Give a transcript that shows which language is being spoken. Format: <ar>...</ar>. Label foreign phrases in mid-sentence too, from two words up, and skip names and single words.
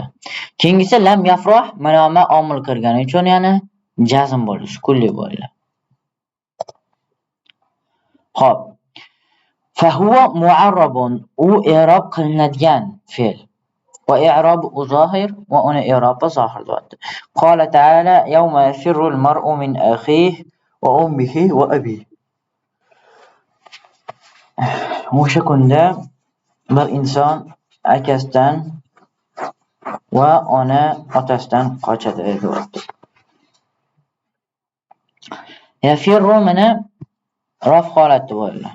<uz>Keyingisi</uz> <ar>لم يفرح</ar> <uz>mana bu omil kirgani uchun yana jazm bo'ldi, sukunli bo'ldi. Xo'p.</uz> <ar>فهو معرب,</ar> <uz>u i'rob qilinadigan fe'l.</uz> <ar>وإعرابه ظاهر,</ar> <uz>va uni i'robi zohir deyapti.</uz> <ar>قال تعالى يوم يفر المرء من أخيه وأمه وأبيه.</ar> <uz>O'sha kunda bir inson akasidan va otasidan qochadi deyapti. Yafirru mana raf holatda bo'ladi.</uz>